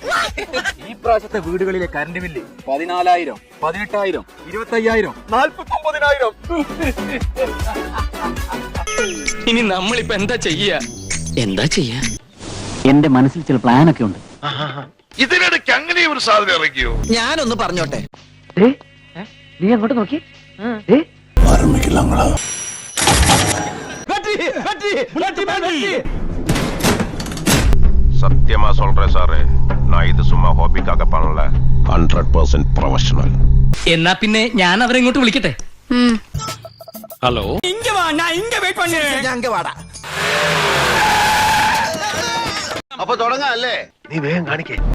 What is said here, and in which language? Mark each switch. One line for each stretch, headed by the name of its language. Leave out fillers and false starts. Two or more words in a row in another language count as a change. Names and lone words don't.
Malayalam: ഈ പ്രാവശ്യത്തെ വീടുകളിലെ കറണ്ട് ബില്ല് 14,000, 18,000, 25,000, 49,000. ഇനി നമ്മളിപ്പോ എന്താ ചെയ്യാ? എന്റെ മനസ്സിൽ ചില പ്ലാനൊക്കെ ഉണ്ട്. ഇതിനിടയ്ക്ക് അങ്ങനെ ഒരു സാധനം ഇറക്കിയോ? ഞാനൊന്ന് പറഞ്ഞോട്ടെ. നീ അങ്ങോട്ട് നോക്കി.
Tamil: சத்தியமா சொல்றேன் சாரு, நான் இது சும்மா ஹாபிக்காக பண்ணல, 100% ப்ரொஃபஷனல்.
Malayalam: എന്നാ പിന്നെ ഞാൻ അവരെ ഇങ്ങോട്ട് വിളിക്കട്ടെ. ഹലോ, ഇങ്ങ വാ, ഞാൻ ഇങ്ങ വെയിറ്റ് പണ്ണു. ഞാൻ ഇങ്ങ വാടാ. അപ്പൊ തുടങ്ങാല്ലേ? നീ വേഗം കാണിക്കേ.